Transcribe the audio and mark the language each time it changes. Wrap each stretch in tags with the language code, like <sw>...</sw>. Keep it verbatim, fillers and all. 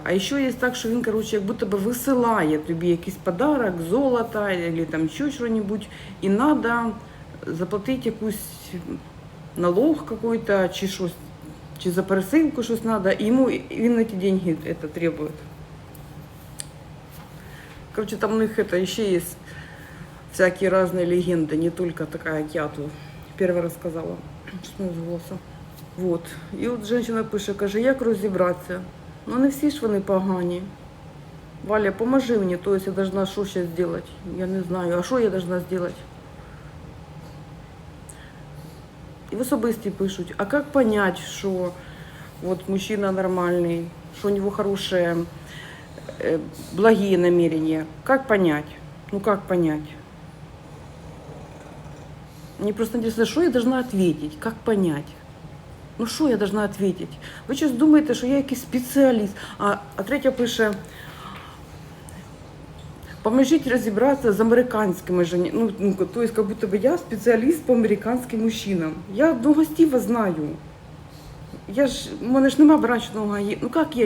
<uk>А ще є так, що він, коротше, як будто би висилає тобі якийсь подарок, золото, або там ще що-небудь, і треба заплатити якусь</uk> <ru>налог какой-то,</ru> <uk>чи щось, чи за пересилку щось треба, і йому і він ці деньги это, требує.</uk> <ru>Короче, там у них это еще есть всякие разные легенды, не только такая, как я тут первый раз сказала, что з голоса. Вот.</ru> <uk>І от жінка пише, каже, як розібратися? Ну не всі ж вони погані. Валя, поможи мені,</uk> <ru>то есть я должна</ru> <uk>що ще зробити? Я не знаю, а що я должна зробити? І в особисті пишуть, а як понять, що от мужчина нормальний, що у нього хороше э, благие намерения.</uk> <ru>Как понять? Ну как понять? Мне просто интересно, что я должна ответить? Как понять? Ну що я должна ответить?</ru> <uk>Ви щось думаєте, що я якийсь спеціаліст? А, а третя пише: поможіть розібратися з американськими жені.</uk> <ru>Ну, ну, то есть, как будто бы я</ru> <uk>спеціаліст по американським</uk> <ru>мужчинам.</ru> <uk>Я до гостів знаю. Я ж, у мене ж нема брачного гаї. Ну як я?</uk>